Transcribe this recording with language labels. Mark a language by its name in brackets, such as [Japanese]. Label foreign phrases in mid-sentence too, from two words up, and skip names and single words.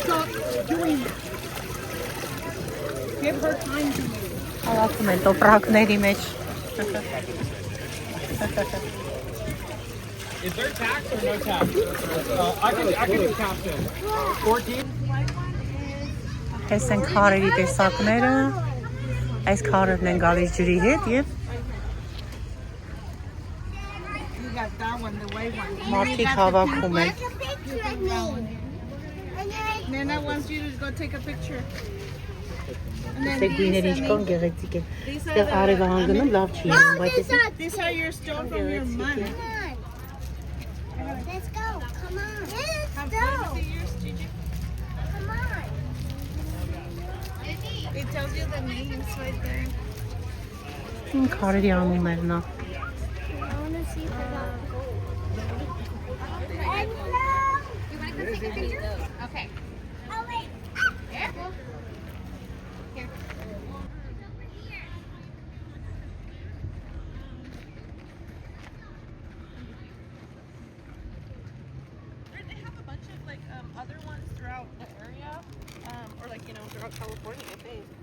[English] Stop doing it. Give her time to move. [Armenian] Հավաքում են տոպրակների մեջ։ [English] Is there tax or no tax? I can do tax in. 14? [Armenian] Այս են քարերի տեսակները։ Այս քարերն են գալիս ջրի հետ եւ [English] You got that one, the white one. [Armenian] մարդիկ հավաքում են։ [English] Take a picture of me. And then Nana wants you to go take a picture. And then [Armenian] Այստեղ գույները ինչքան գեղեցիկ են։ Այստեղ արևը հանգնում լավ չի եղնում, բայց [English] these are your stone from your mom. come on. Let's go. Come on. Let's Have go. fun with yours, Gigi. Come on. It tells you the names right there. [Armenian] քարերի անուններն է։ [English] I want to see if I got gold. And no. You want to come take a picture? Okay. Oh, wait. Careful. Here. They have a bunch of like other ones throughout the area, or like throughout California, I think.